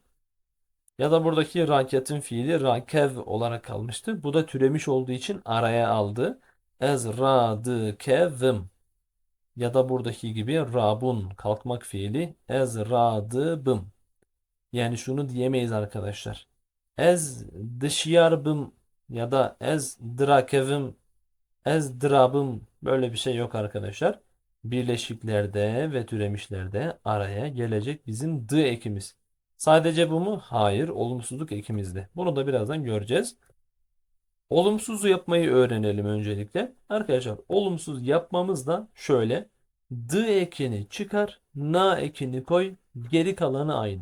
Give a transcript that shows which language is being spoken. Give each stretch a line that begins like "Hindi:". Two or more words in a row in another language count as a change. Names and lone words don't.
Turkish: Ya da buradaki raketin fiili rakev olarak kalmıştı. Bu da türemiş olduğu için araya aldı.
Kurdish: Ez radıkevim.
Turkish: Ya da buradaki gibi rabun kalkmak fiili
Kurdish: ez radıbım.
Turkish: Yani şunu diyemeyiz arkadaşlar.
Kurdish: Ez dışyarbım
Turkish: ya da
Kurdish: ez drakevim, ez drabım,
Turkish: böyle bir şey yok arkadaşlar. Birleşiklerde ve türemişlerde araya gelecek bizim d ekimiz. Sadece bu mu? Hayır, olumsuzluk ekimizde. Bunu da birazdan göreceğiz. Olumsuzu yapmayı öğrenelim öncelikle. Arkadaşlar olumsuz yapmamız da şöyle. D ekini çıkar, na ekini koy, geri kalanı aynı.